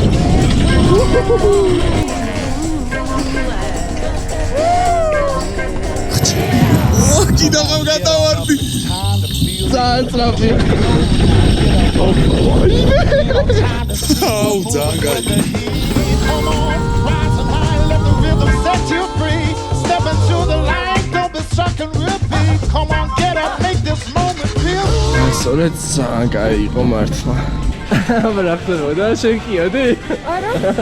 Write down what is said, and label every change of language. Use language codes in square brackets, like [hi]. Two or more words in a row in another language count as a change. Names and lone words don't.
[ka] კიდევ გადავარდი. ძალიან სწრაფი. აუ, ძალიან კაი. [en] Come on, rise and high, let the rhythm set you free. Step into the light, don't be stuck in repeat. Come on, get up, make this moment feel. [ka] სწორედ ძალიან კაი იყო მართლა. აბა რა ხდება? შენ კიოდი? არა.